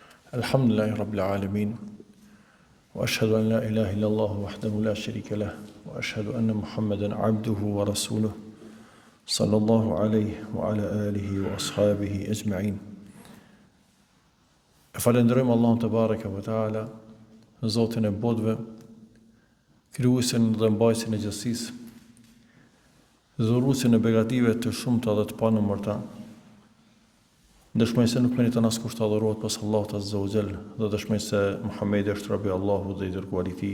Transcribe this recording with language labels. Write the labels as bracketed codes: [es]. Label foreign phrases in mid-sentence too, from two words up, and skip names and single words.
[ar] الحمد لله رب العالمين، وأشهد أن لا إله إلا الله وحده لا شريك له، وأشهد أن محمدا عبده ورسوله، صلى الله عليه وعلى آله وأصحابه أجمعين. [sq] E falenderojmë Allahun [ar] تبارك وتعالى, [sq] Zotin e botëve, krijuesin dhe mbajtësin e gjithësisë, dhuruesin e begative të shumta dhe të panumërta. Dëshmoj se nuk meriton askush të adhurohet pas Allahut [ar] عز وجل, [sq] dhe dëshmoj se Muhamedi është robi i Allahut dhe i dërguari i Tij.